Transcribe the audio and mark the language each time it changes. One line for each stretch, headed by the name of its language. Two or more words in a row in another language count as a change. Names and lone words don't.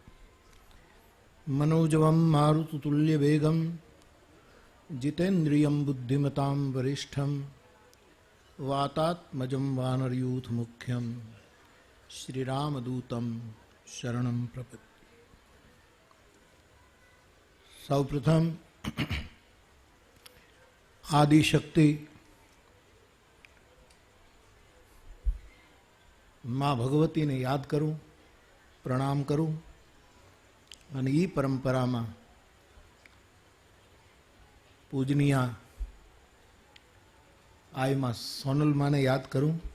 Sanskrit: मनोजवं मारुततुल्यवेगं जितेन्द्रियं बुद्धिमतां वरिष्ठं वातात्मजं वानरयूथमुख्यं श्रीरामदूतं शरणं प्रपद्ये।
Gujarati: સૌપ્રથમ આદિશક્તિ માં ભગવતીને યાદ કરું, પ્રણામ કરું અને એ પરંપરામાં પૂજનીયા આઈમાં સોનલમાને યાદ કરું.